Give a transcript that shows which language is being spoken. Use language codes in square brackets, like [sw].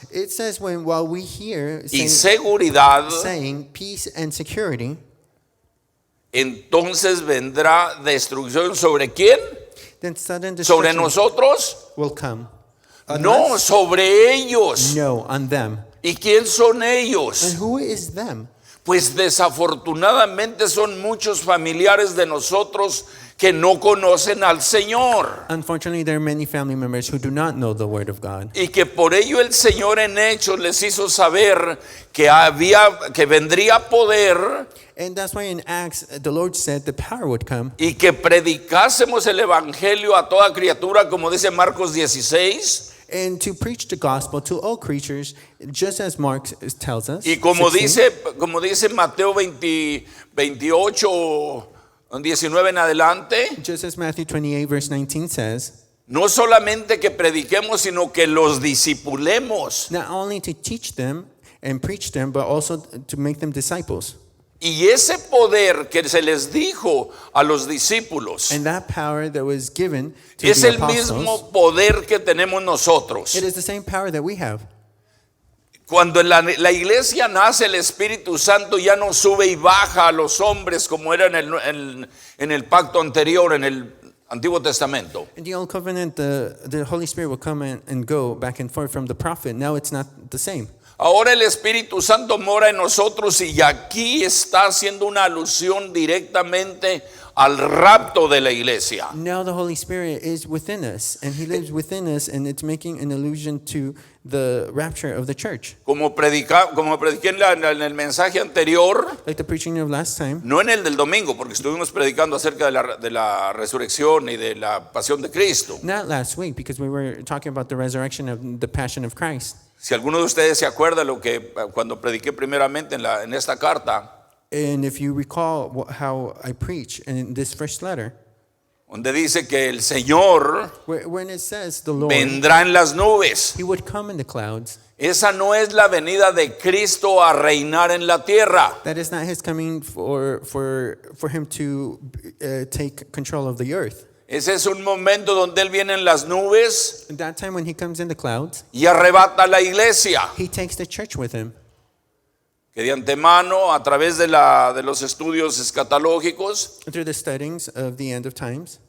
[en] It says while we hear [es] y seguridad, [en] saying peace and security, [es] entonces vendrá destrucción. ¿Sobre quién? [en] then sudden [es] ¿Sobre [en] destruction [es] nosotros? [en] will come. On [es] No, [en] us? [es] sobre ellos. [en] No, on them. [es] ¿Y quién son [en] And [es] ellos? [en] who is them? [es] Pues desafortunadamente son muchos familiares de nosotros que no conocen al Señor. [en] Unfortunately, there are many family members who do not know the word of God. [es] Y que por ello el Señor en Hechos les hizo saber que vendría poder [en] And that's why in Acts, the Lord said the power would come, [es] y que predicásemos el evangelio a toda criatura, como dice Marcos 16. [en] and to preach the gospel to all creatures, just as Mark tells us. [es] Y como 16. dice Mateo 28, 19 en adelante, [en] Just as Matthew 28, verse 19 says, [es] No solamente que prediquemos, sino que los discipulemos. [en] Not only to teach them and preach them, but also to make them disciples. [es] Y ese poder que se les dijo a los discípulos [en] And that power that was given to [es] es [en] the [es] el [en] apostles, [es] mismo poder que tenemos nosotros. [en] it is the same power that we have. [es] Cuando la iglesia nace, el Espíritu Santo ya no sube y baja a los hombres como era en el pacto anterior, en el Antiguo Testamento. [en] In the Old Covenant, the Holy Spirit will come and go back and forth from the prophet. Now it's not the same. [es] Ahora el Espíritu Santo mora en nosotros y aquí está haciendo una alusión directamente al rapto de la iglesia. [en] Now the Holy Spirit is within us, and He lives within us, and it's making an allusion to the rapture of the church. [es] Como prediqué en el mensaje anterior, [en] Like the preaching of last time, [es] no en el del domingo, porque estuvimos predicando acerca de la resurrección y de la pasión de Cristo. [en] not last week, because we were talking about the resurrection of the passion of Christ. [es] Si alguno de ustedes se acuerda lo que cuando prediqué primeramente en esta carta, [en] And if you recall how I preach in this first letter, [es] donde dice que el Señor [en] when it says the Lord, [es] vendrá en las nubes. [en] He would come in the clouds. [es] Esa no es la venida de Cristo a reinar en la tierra. [en] That is not His coming for Him to take control of the earth. [es] Ese es un momento donde Él viene en las nubes [en] At that time when He comes in the clouds, [es] y arrebata la iglesia. [en] He takes the church with Him. [es] Que de antemano, a través de los estudios escatológicos, [en] Through the studies of the end of times,